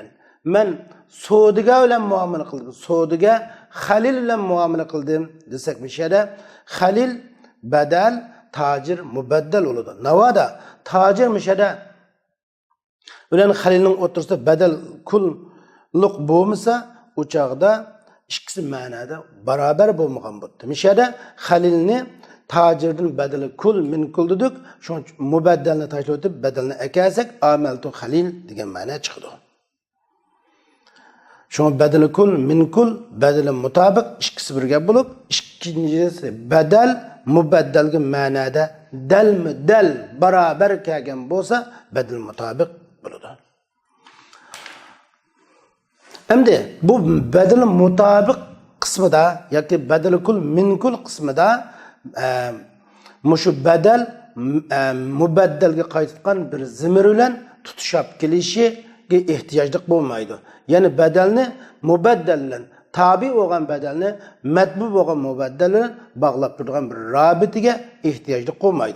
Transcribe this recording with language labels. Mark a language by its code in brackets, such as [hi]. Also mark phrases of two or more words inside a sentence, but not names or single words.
[uz] Men savdoga bilan muomala qildim. Savdoga Halil bilan muomala qildim desak, bu yerda Halil badal, tajir mubaddal bo'ladi. Navoda tajir mishada bilan Halilning o'rtasida badal kulluq bo'lmasa, u chaqda ikkisi ma'noda barobar bo'lmagan bo'ldi. Mishada Halilni tajirdan [ar] بدل كل من كل [uz] dedik. Shuning mubaddalni tashlab o'tib badalni akasak amaltu Halil degan ma'no chiqdi. Shuning [ar] بدل كل من كل بدل مطابق [uz] ikkisi birga bo'lib, ikkinchisi badal mubaddalga ma'noda dal barobar kelgan bo'lsa, [ar] بدل مطابق [uz] bo'ladi. Endi bu [ar] بدل مطابق [uz] qismida yoki [ar] بدل كل من كل [uz] qismida mushu badal mubaddalga qaytgan bir zimir bilan tutishab kelishiga ehtiyojlik bo'lmaydi. Ya'ni badalni mubaddal bilan tabi bo'lgan badalni matbu bo'lgan mubaddal bilan bog'lab turgan bir robitiga ehtiyojlik bo'lmaydi.